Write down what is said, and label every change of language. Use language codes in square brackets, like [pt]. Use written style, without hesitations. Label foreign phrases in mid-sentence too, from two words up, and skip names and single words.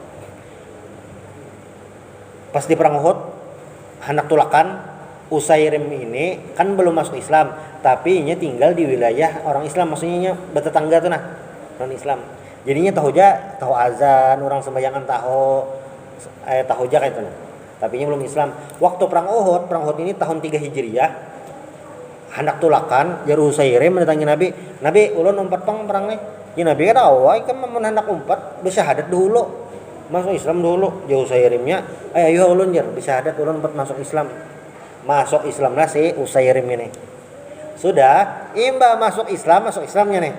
[bjn] Pas di perang Uhud, hendak tulakan Usairim ini kan belum masuk Islam, tapi ini tinggal di wilayah orang Islam, maksudnya bertetangga tuh nah, non Islam. Jadinya tahu azan, orang sembayangan tahu aja kayak itu nah. Tapi ini belum Islam. Waktu perang Uhud ini tahun 3 Hijriah. Hendak tulakan jar Usairim mendatangi Nabi ulun umpat perang nih. Ya Nabi kan awal kan hendak umpat bersyahadat dulu. Masuk Islam dulu. Jar Usairimnya, ayo ulun jar bersyahadat ulun umpat masuk Islam. Masuk Islam lah si Usairim ini. Sudah, imba masuk Islamnya nih.